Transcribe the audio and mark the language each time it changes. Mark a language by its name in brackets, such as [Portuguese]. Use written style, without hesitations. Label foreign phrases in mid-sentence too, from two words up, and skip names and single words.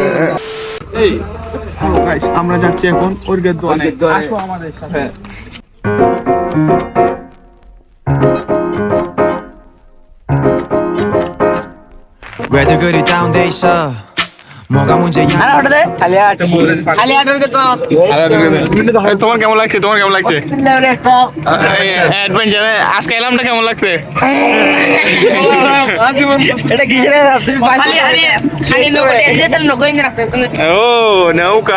[Bangla] এই গাইস আমরা যাচ্ছি এখন ওরগের দোয়ানে, আসো আমাদের সাথে। [Korean] 왜들 그리 다운돼 있어 뭐가 문제야 [Bangla] তোমার কেমন লাগছে? তোমার কেমন লাগছে অ্যাডভেঞ্চারে আজকে এলামটা কেমন লাগছে? ও নৌকা।